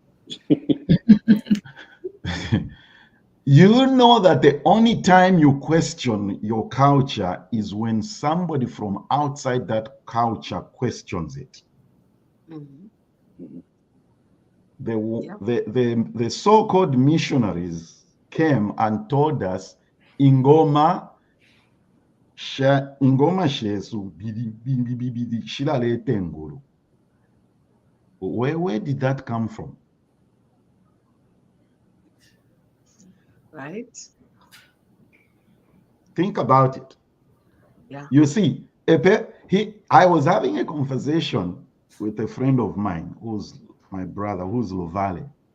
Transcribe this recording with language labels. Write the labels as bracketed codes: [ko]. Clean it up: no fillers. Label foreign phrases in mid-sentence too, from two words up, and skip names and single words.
[en] You know that the only time you question your culture is when somebody from outside that culture questions it. The so-called missionaries came and told us [bem] ingoma shesu shilalete ngulu. [en] Where did that come from? Right. Think about it. Yeah. You see, I was having a conversation with a friend of mine who's my brother, who's Lovale.